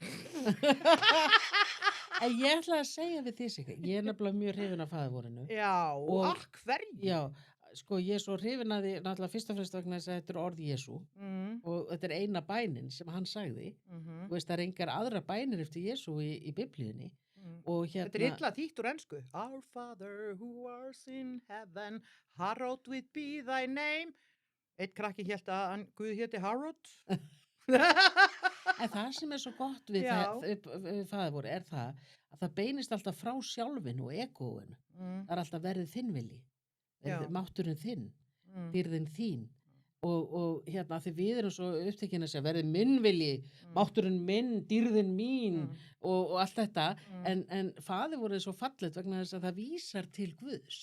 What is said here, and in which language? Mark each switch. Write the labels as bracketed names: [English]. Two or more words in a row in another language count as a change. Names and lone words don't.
[Icelandic] En ég ætla að segja við því sig, ég er nefnilega mjög hrifin af faðirvorinu. Já, og hverju? Já, sko ég er svo hrifin að því náttúrulega fyrst og fremst vegna þess að þetta er orð Jesú og þetta er eina bænin sem hann sagði. Þú veist, það er engar aðra bænir eftir Jesú í biblíunni. Og Þetta er illa þýtt úr ensku. [English] Our Father who art in heaven, hallowed be thy name. [Icelandic] Eitt krakki hélt að Guð héti Harrod. En það sem er svo gott við faðirvor er það að það beinist alltaf frá sjálfinu og egóinu. Það er alltaf verið þinn vilji, mátturinn þinn, dýrðin þín og því við erum svo upptekin að segja verið minn vilji, mátturinn minn, dýrðin mín og allt þetta, en faðirvor er svo fallegt vegna þess að það vísar til Guðs.